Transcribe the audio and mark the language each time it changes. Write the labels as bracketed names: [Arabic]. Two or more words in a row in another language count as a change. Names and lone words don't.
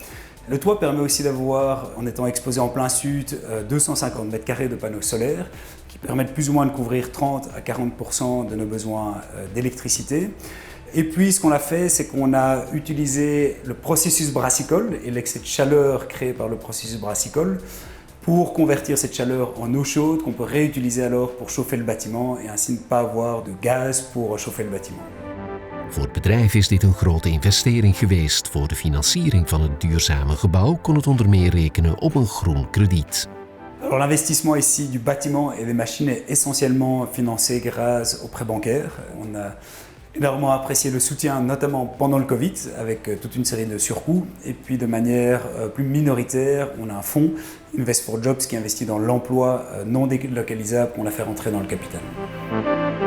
[French] Le toit permet aussi d'avoir, en étant exposé en plein sud, 250 mètres carrés de panneaux solaires qui permettent plus ou moins de couvrir 30 à 40% de nos besoins d'électricité. Et puis ce qu'on a fait, c'est qu'on a utilisé le processus brassicole et l'excès de chaleur créé par le processus brassicole pour convertir cette chaleur en eau chaude qu'on peut réutiliser alors pour chauffer le bâtiment et ainsi ne pas avoir de gaz pour chauffer le bâtiment. [Dutch] Voor het bedrijf is dit een grote investering geweest. Voor de financiering van het duurzame gebouw kon het onder meer rekenen op een groen krediet. [French] Alors l'investissement ici du bâtiment et des machines est essentiellement financé grâce au prêt bancaire. On a énormément apprécié le soutien, notamment pendant le Covid, avec toute une série de surcoûts. Et puis de manière plus minoritaire, on a un fonds, Invest for Jobs, qui investit dans l'emploi non délocalisable qu'on a fait rentrer dans le capital.